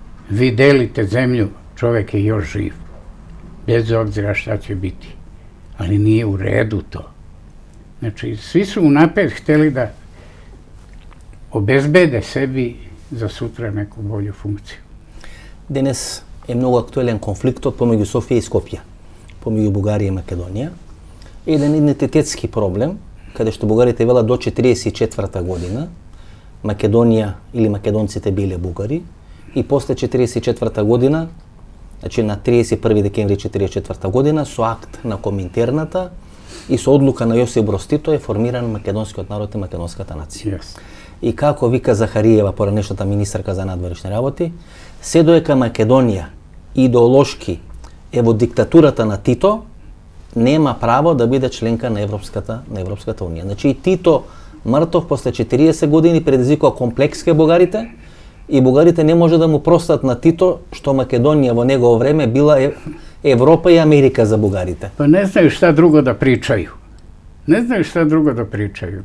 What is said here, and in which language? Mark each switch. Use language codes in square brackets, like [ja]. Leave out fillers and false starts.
[sr] Vi delite zemlju, čovek je još živ. Bez obzira šta će biti. Ali nije u redu to. Znači, svi su unapred hteli da obezbede sebi za sutra neku bolju funkciju. [mk] Денес е многу актуелен конфликтот помеѓу Софија и Скопје, помеѓу Бугарија и Македонија. Еден идентитетски проблем, каде што бугарите велат до 1944 година Македонија или македонците биле бугари и после 1944 година, значи на 31 декември 1944 година, со акт на Коминтерната и со одлука на Јосип Брос Тито е формиран македонскиот народ и македонската нација. [en] Yes. [mk] И како вика Захариева, поранешната министарка за надворешни работи, се доека Македонија идеолошки е во диктатурата на Тито, нема право да биде членка на Европската унија. Значи и Тито мртов после 40 години предизвикува комплекс кај бугарите и бугарите не може да му простат на Тито што Македонија во негово време била Европа и Америка за бугарите. [sr] Pa ne znaju šta drugo da pričaju. Ne znaju šta drugo da pričaju.